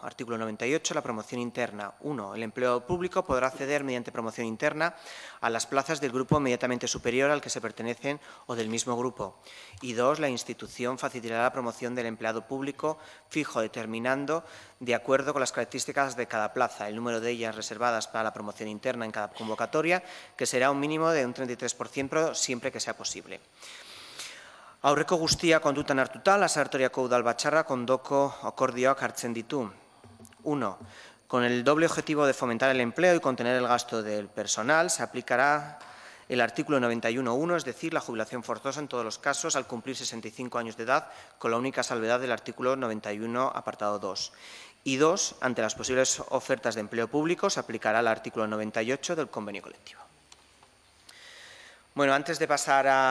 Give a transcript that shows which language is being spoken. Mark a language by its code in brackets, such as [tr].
[es] Artículo 98, la promoción interna. 1. El empleado público podrá acceder mediante promoción interna a las plazas del grupo inmediatamente superior al que se pertenecen o del mismo grupo. Y 2. La institución facilitará la promoción del empleado público fijo, determinando, de acuerdo con las características de cada plaza, el número de ellas reservadas para la promoción interna en cada convocatoria, que será un mínimo de un 33% siempre que sea posible. [eu] Aurreko guztia kontutan hartuta, Lasartoriako Udalbatzarrak ondoko akordioak hartzen ditu. [es] 1. Con el doble objetivo de fomentar el empleo y contener el gasto del personal, se aplicará el artículo 91.1, es decir, la jubilación forzosa en todos los casos al cumplir 65 años de edad, con la única salvedad del artículo 91, apartado 2. Y 2. Ante las posibles ofertas de empleo público, se aplicará el artículo 98 del convenio colectivo. Bueno, antes de pasar